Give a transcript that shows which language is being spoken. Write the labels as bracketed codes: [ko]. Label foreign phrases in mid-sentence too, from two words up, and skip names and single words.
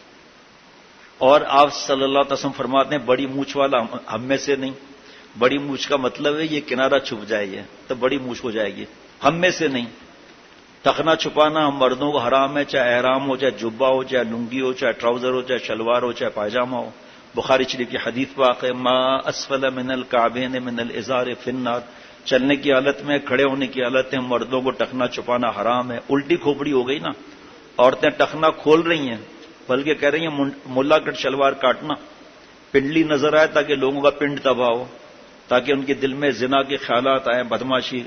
[ur] اور آپ صلی اللہ علیہ وسلم فرماتے ہیں بڑی مونچھ والا ہم میں سے نہیں. بڑی مونچھ کا مطلب ہے یہ کنارہ چھپ جائے گی تو بڑی مونچھ ہو جائے گی، ہم میں سے نہیں. ٹخنا چھپانا ہم مردوں کو حرام ہے، چاہے احرام ہو، چاہے جبہ ہو، چاہے لنگی ہو، چاہے ٹراؤزر ہو، چاہے شلوار ہو، چاہے پائجامہ ہو. بخاری شریف کی حدیث پاک ہے [ar] ما اسفل من الکعبین من الازار فی النار. [ur] چلنے کی حالت میں، کھڑے ہونے کی حالت میں مردوں کو ٹخنا چھپانا حرام ہے. الٹی کھوپڑی ہو گئی نا، عورتیں ٹخنا کھول رہی ہیں بلکہ کہہ رہی ہیں ملا کٹ شلوار کاٹنا، پنڈلی نظر آئے تاکہ لوگوں کا پنڈ تباہ ہو، تاکہ ان کے دل میں زنا کے خیالات آئیں، بدماشی.